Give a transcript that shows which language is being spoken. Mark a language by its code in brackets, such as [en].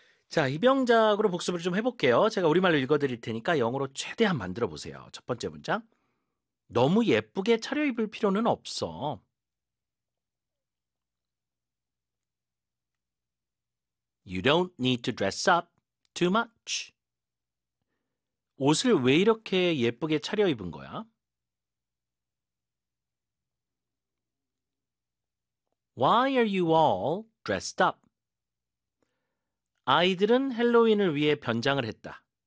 [ko] 자, 입영작으로 복습을 좀 해볼게요. 제가 우리말로 읽어드릴 테니까 영어로 최대한 만들어 보세요. 첫 번째 문장. 너무 예쁘게 차려입을 필요는 없어. [en] You don't need to dress up too much. [ko] 옷을 왜 이렇게 예쁘게 차려입은 거야? [en] Why are you all dressed up? [ko] 아이들은 할로윈을 위해 변장을 했다.